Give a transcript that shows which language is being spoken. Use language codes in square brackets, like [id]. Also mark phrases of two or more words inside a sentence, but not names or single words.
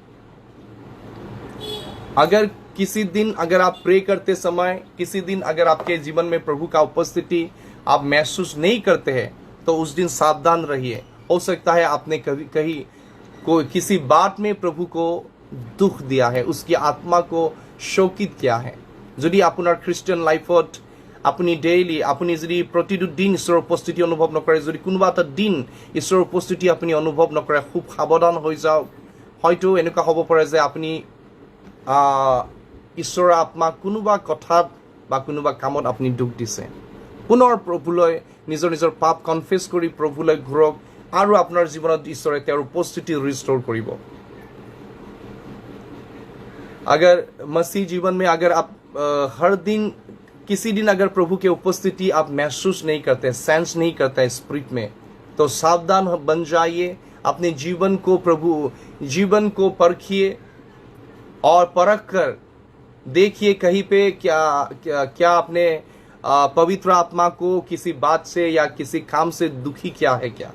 [hi] अगर किसी दिन अगर आप प्रे करते समय, किसी दिन अगर आपके जीवन में प्रभु का उपस्थिति आप महसूस नहीं करते हैं तो उस दिन सावधान रहिए। हो सकता है आपने कहीं किसी बात में प्रभु को दुख दिया है, उसकी आत्मा को शोकित किया है। [as] যদি আপোনাৰ খ্ৰিষ্টিয়ান লাইফত আপুনি ডেইলি আপুনি যদি প্ৰতিটো দিন ঈশ্বৰৰ উপস্থিতি অনুভৱ নকৰে, যদি কোনোবা এটা দিন ঈশ্বৰৰ উপস্থিতি আপুনি অনুভৱ নকৰে, খুব সাৱধান হৈ যাওক। হয়তো এনেকুৱা হ'ব পাৰে যে আপুনি ঈশ্বৰৰ আত্মাক কোনোবা কথাত বা কোনোবা কামত আপুনি দুখ দিছে। পুনৰ প্ৰভুলৈ নিজৰ নিজৰ পাপ কনফেছ কৰি প্ৰভুলৈ ঘূৰক আৰু আপোনাৰ জীৱনত ঈশ্বৰে তেওঁৰ উপস্থিতি ৰিষ্ট'ৰ কৰিব। [hi] अगर मसीह जीवन में अगर आप हर दिन किसी दिन अगर प्रभु के उपस्थिति आप महसूस नहीं करते, सेंस नहीं करते स्पिरिट में, तो सावधान बन जाइए। अपने जीवन को परखिए और परख कर देखिए कहीं पे क्या आपने पवित्र आत्मा को किसी बात से या किसी काम से दुखी किया है क्या।